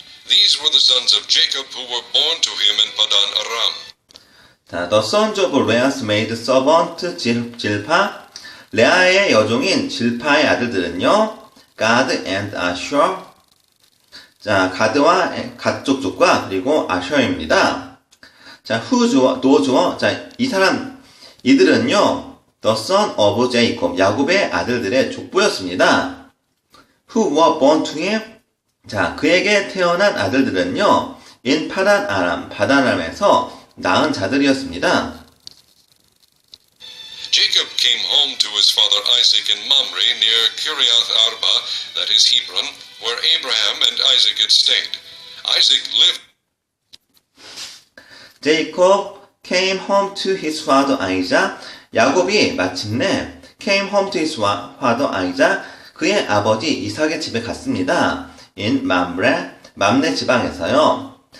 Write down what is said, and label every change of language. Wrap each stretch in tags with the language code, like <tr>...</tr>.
<en>These were the sons of Jacob who were born to him in Padan Aram. 자, the sons of Leah's maid servant, 질파.</en> <ko>레아의 여종인 질파의 아들들은요,</ko> <en>God and Asher.</en> <ko>자, 갓 족족과 그리고 아셔입니다. 자, 노 자, 이들은요,</ko> <en>the son of Jacob,</en> <ko>야곱의 아들들의 족보였습니다.</ko> <en>Who were born to him?</en> <ko>자, 그에게 태어난 아들들은요, in 파단아람에서 낳은 자들이었습니다.</ko> <en>Jacob came home to his father Isaac in Mamre near Kiriath Arba, that is Hebron, where Abraham and Isaac had stayed. Isaac lived. Jacob came home to his father Isaac.</en> <ko>야곱이 마침내</ko> <en>came home to his father Isaac.</en> <ko>그의 아버지 이삭의 집에 갔습니다. In 맘레 지방에서요.</ko>